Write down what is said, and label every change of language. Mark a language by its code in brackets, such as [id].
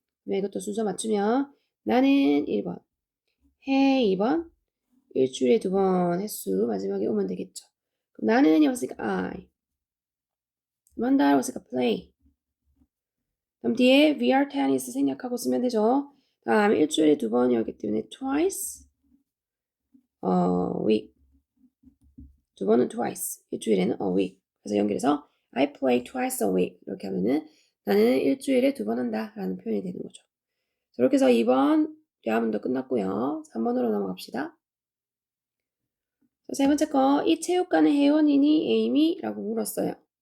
[ko] 그럼 이것도 순서 맞추면 나는 1번, 해 2번, 일주일에 2번 횟수 마지막에 오면 되겠죠. 그럼 나는 이었으니까 I, 한다 했으니까 play. 그럼 뒤에 VR tennis 생략하고 쓰면 되죠. 다음 일주일에 2번이었기 때문에 [en] twice a week. [ko] 2번은 twice, 일주일에는 a week. 그래서 연결해서 [en] I play twice a week [ko] 이렇게 하면은 나는 일주일에 2번 한다 라는 표현이 되는 거죠. 이렇게 해서 2번 대화문도 끝났고요. 3번으로 넘어갑시다. 세 번째 거, 이 체육관의 회원이니 에이미? 라고 물었어요.